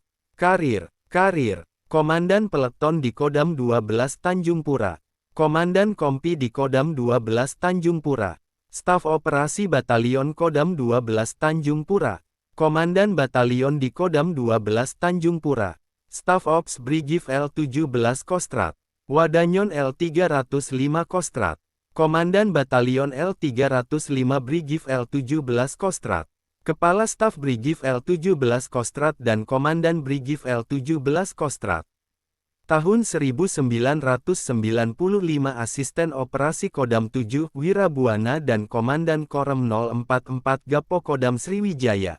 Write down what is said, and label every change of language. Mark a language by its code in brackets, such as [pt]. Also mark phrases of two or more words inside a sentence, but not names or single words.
[id] Karir, Komandan Peleton di Kodam 12 Tanjung Pura. Komandan Kompi di Kodam 12 Tanjung Pura. Staf Operasi Batalion Kodam 12 Tanjung Pura. Komandan Batalion di Kodam 12 Tanjung Pura. Staf Ops Brigif L17 Kostrat. Wadanyon L305 Kostrat. Komandan Batalion L305 Brigif L17 Kostrat. Kepala Staf Brigif L17 Kostrat dan Komandan Brigif L17 Kostrat. Tahun 1995 Asisten Operasi Kodam 7 Wirabuana dan Komandan Korem 044 Gapo Kodam Sriwijaya.